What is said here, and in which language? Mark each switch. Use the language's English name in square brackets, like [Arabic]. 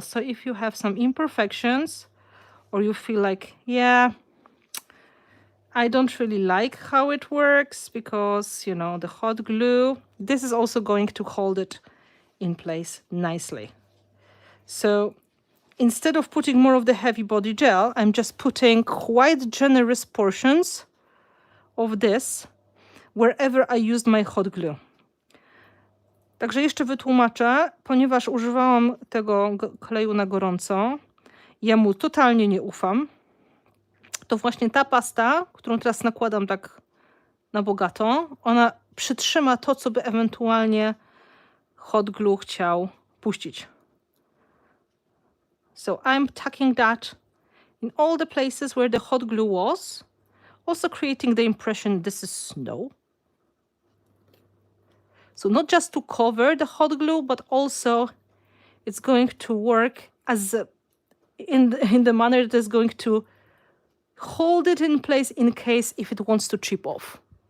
[English] So if you have some imperfections or you feel like, yeah, I don't really like how it works because, you know, the hot glue, this is also going to hold it in place nicely. So instead of putting more of the heavy body gel, I'm just putting quite generous portions of this wherever I used my hot glue. [Polish] Także jeszcze wytłumaczę, ponieważ używałam tego kleju na gorąco, ja mu totalnie nie ufam. To właśnie ta pasta, którą teraz nakładam tak na bogato, ona przytrzyma to, co by ewentualnie hot glue chciał puścić. [English] So I'm tucking that in all the places where the hot glue was, also creating the impression this is snow. So not just to cover the hot glue, but also it's going to work as in the manner that is going to hold it in place in case if it wants to chip off.